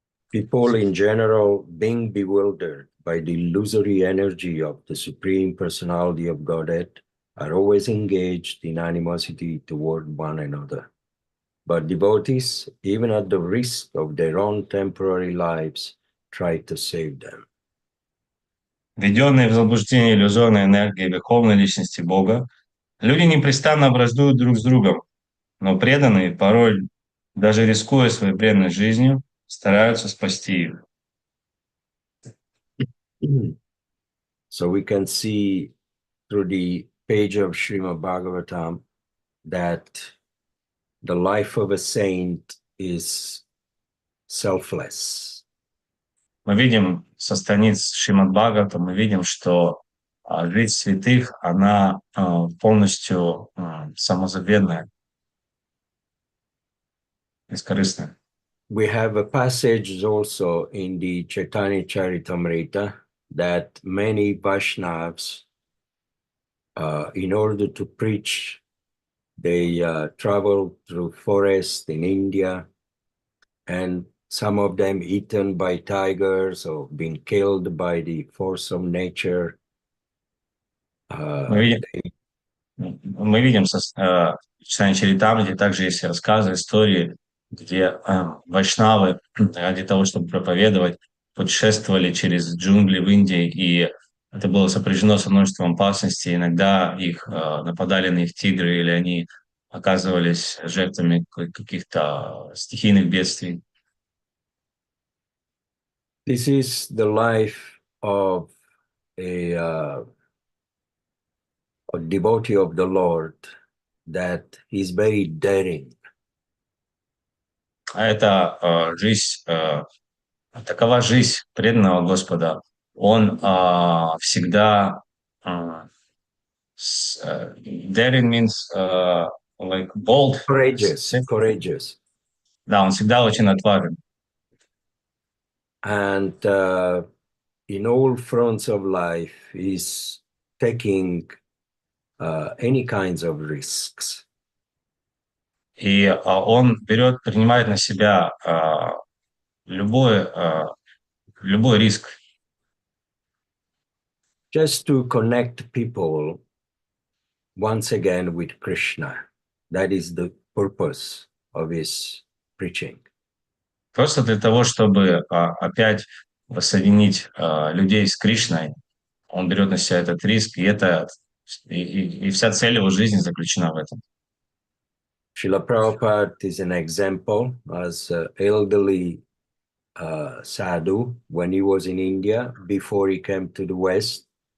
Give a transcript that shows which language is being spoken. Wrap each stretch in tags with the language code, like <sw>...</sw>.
<en>People in general, being bewildered by the illusory energy of the Supreme Personality of Godhead, are always engaged in animosity toward one another. But devotees, even at the risk of their own temporary lives, try to save them.</en> <ru>Введенные в заблуждение иллюзорной энергией верховной личности Бога, люди непрестанно враждуют друг с другом, но преданные, порой, даже рискуя своей бренной жизнью, стараются спасти их.</ru> <en>So we can see through the page of Shrimad Bhagavatam that the life of a saint is selfless.</en> <ru>Мы видим со страниц Шримад Бхагаватам, мы видим, что жизнь святых, она полностью самозабвенная, бескорыстная.</ru> <en>We have a passage also in the Chaitanya Charitamrita that many Vaishnavas, in order to preach, they travel through forests in India, and some of them eaten by tigers or been killed by the force of nature.</en> <ru>Мы видим в Читании Чаритамрите также есть рассказы, истории где вайшнавы ради того, чтобы проповедовать, путешествовали через джунгли в Индии, и это было сопряжено со множеством опасностей. Иногда их нападали на их тигры, или они оказывались жертвами каких-то стихийных бедствий.</ru> <en>This is the life of a devotee of the Lord, that is very daring.</en> <ru>А это жизнь, такова жизнь преданного Господа. Он всегда</ru> <en>daring means like bold. Courageous.</en> <ru>Да, он всегда очень отважен.</ru> <en>And in all fronts of life is taking any kinds of risks.</en> <ru>И он принимает на себя любой риск.</ru> <en>Just to connect people once again with Krishna. That is the purpose of his preaching.</en> <ru>Просто для того, чтобы опять воссоединить людей с Кришной, он берет на себя этот риск, и вся цель его жизни заключена в этом.</ru> <en>Srila Prabhupada is an example as an elderly sadhu when he was in India, before he came to the West.</en>